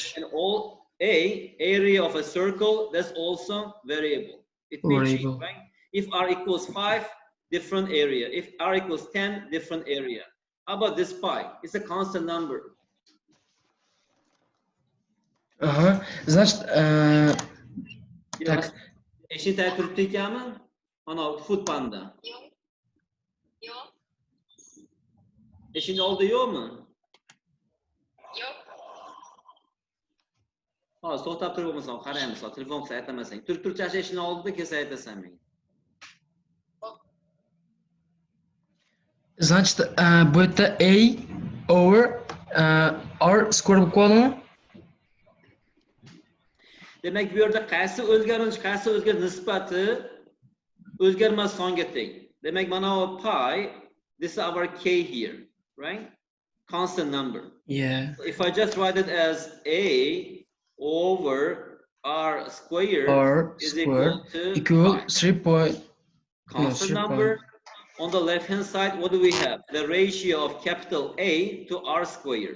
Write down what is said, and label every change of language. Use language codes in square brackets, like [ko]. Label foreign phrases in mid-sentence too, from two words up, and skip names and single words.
[en] And all area of a circle, that's also variable. It may change, right? If r equals 5, different area. If r equals 10, different area. How about this pi? It's a constant number. [ru] Ага. Значит, так. [uz] Eshitay turibdi ekanmi? Ana Food Panda. Yo'q. Eshikni oldida yo'qmi? Yo'q. Hozir to'xtab turib bo'lmasam, qaraymiz, telefon qilsa aytamasang. Turib-turib eshikni oldida kelsa aytasan menga. Значит, bu yerda [en] A over R square [uz] bo'lib qoladimi? Demak, bu yerda qaysi o'zgaruvchi, qaysi o'zgar nisbati o'zgarmas songa teng. Demak, mana bu pi, [en] this is our k here, right? Constant number. Yeah. So if I just write it as A over R squared is equal to pi. 3 Constant number. On the left hand side, what do we have? The ratio of capital A to R squared.